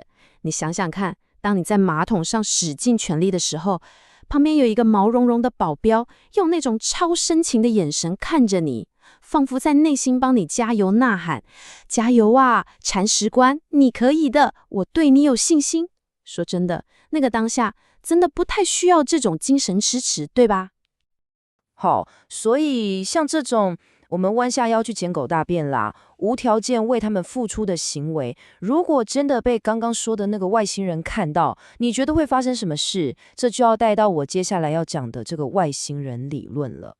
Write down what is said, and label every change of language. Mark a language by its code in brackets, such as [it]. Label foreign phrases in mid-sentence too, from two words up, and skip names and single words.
[zh] 你想想看，當你在馬桶上使盡全力的時候，旁邊有一個毛茸茸的保鏢，用那種超深情的眼神看着你，仿佛在內心幫你加油吶喊：加油啊，铲屎官，你可以的，我對你有信心。說真的，那個當下真的不太需要這種精神支持，對吧？好，所以像這種我們彎下腰去撿狗大便啦，無條件為他們付出的行為，如果真的被剛剛說的那個外星人看到，你覺得會發生什麼事？這就要帶到我接下來要講的這個外星人理論了。